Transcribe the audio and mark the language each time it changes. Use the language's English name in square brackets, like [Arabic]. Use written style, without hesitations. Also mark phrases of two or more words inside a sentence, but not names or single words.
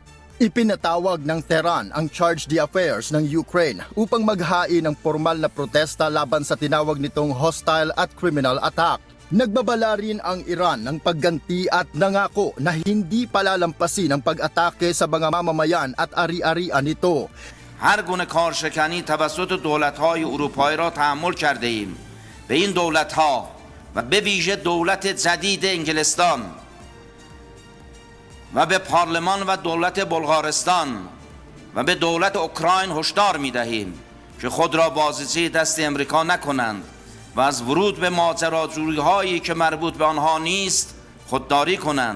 [Filipino] Ipinatawag ng Tehran ang [French] Charge d'Affaires [Filipino] ng Ukraine upang maghain ng formal na protesta laban sa tinawag nitong hostile at [English] criminal attack. [Filipino] Nagbabala rin ang Iran ng pagganti at nangako na hindi palalampasin ang pag-atake sa mga mamamayan at ari-arian nito. [Persian] هر گونه کارشکنی توسط دولت‌های اروپایی را تحمل کرده ایم. به این دولت‌ها و به ویژه دولت جدید انگلستان و به پارلمان و دولت بلغارستان و به دولت اوکراین هشدار می‌دهیم که خود را بازیچه دست امریکا نکنند و از ورود به ماجراجویی‌هایی که مربوط به آنها نیست خودداری کنند.